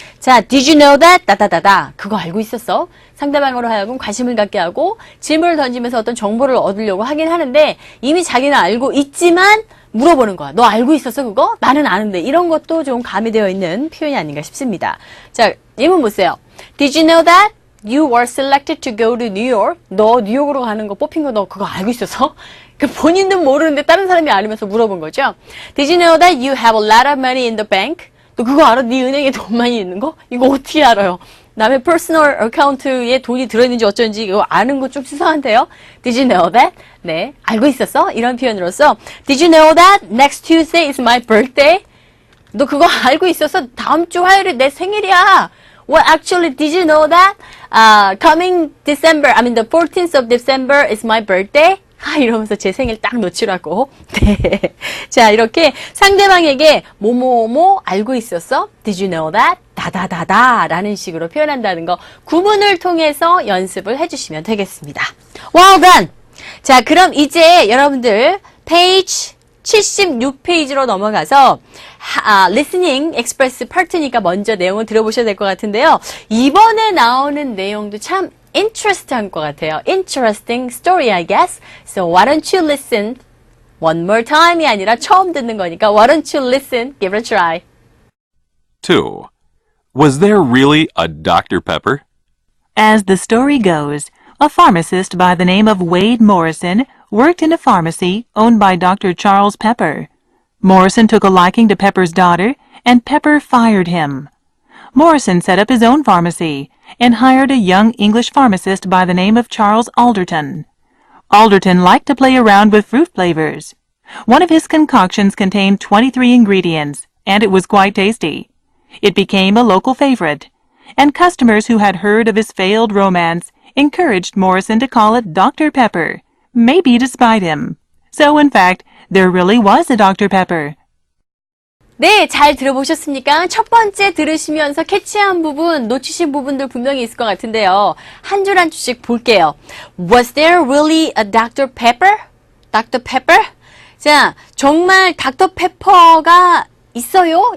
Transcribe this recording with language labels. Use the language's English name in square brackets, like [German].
[Korean] 자, [English] did you know that? [Korean] 따다다다. 그거 알고 있었어? 상대방으로 하여금 관심을 갖게 하고 질문을 던지면서 어떤 정보를 얻으려고 하긴 하는데 이미 자기는 알고 있지만 물어보는 거야. 너 알고 있었어 그거? 나는 아는데. 이런 것도 좀 가미되어 있는 표현이 아닌가 싶습니다. 자, 예문 보세요. [English] Did you know that? You were selected to go to New York. [Korean] 너 뉴욕으로 가는 거 뽑힌 거 너 그거 알고 있었어? 본인도 모르는데 다른 사람이 알면서 물어본 거죠. [English] Did you know that you have a lot of money in the bank? [Korean] 너 그거 알아? 네 은행에 돈 많이 있는 거? 이거 어떻게 알아요? 남의 퍼스널 어카운트에 돈이 들어있는지 어쩐지 이거 아는 거 좀 수상한데요. [English] Did you know that? [Korean] 네, 알고 있었어? 이런 표현으로서 [English] Did you know that next Tuesday is my birthday? [Korean] 너 그거 알고 있었어? 다음 주 화요일에 내 생일이야. [English] Well, actually, did you know that? Coming December, I mean the 14th of December is my birthday. [Korean] 이러면서 제 생일 딱 놓치라고. 네. 자, 이렇게 상대방에게 뭐뭐뭐 알고 있었어? [English] Did you know that? [Korean] 다다다다 라는 식으로 표현한다는 거 구문을 통해서 연습을 해주시면 되겠습니다. [English] Well done! [Korean] 자, 그럼 이제 여러분들 페이지 76페이지로 넘어가서 listening express 파트니까 먼저 내용을 들어보셔야 될 것 같은데요. 이번에 나오는 내용도 참 interesting 것 같아요. [English] Interesting story, I guess. So why don't you listen one more time이 아니라 [Korean] 처음 듣는 거니까 [English] why don't you listen, give it a try. 2. Was there really a Dr. Pepper? As the story goes, a pharmacist by the name of Wade Morrison worked in a pharmacy owned by Dr. Charles Pepper. Morrison took a liking to Pepper's daughter, and Pepper fired him. Morrison set up his own pharmacy and hired a young English pharmacist by the name of Charles Alderton. Alderton liked to play around with fruit flavors. One of his concoctions contained 23 ingredients, and it was quite tasty. It became a local favorite, and customers who had heard of his failed romance encouraged Morrison to call it Dr. Pepper, maybe to spite him. So, in fact, there really was a Dr. Pepper. [Korean] 네, 잘 들어보셨습니까? 첫 번째 들으시면서 캐치한 부분, 놓치신 부분들 분명히 있을 것 같은데요. 한 줄 한 줄씩 볼게요. [English] Was there really a Dr. Pepper? Dr. Pepper? [Korean] 자, 정말 닥터 페퍼가 있어요?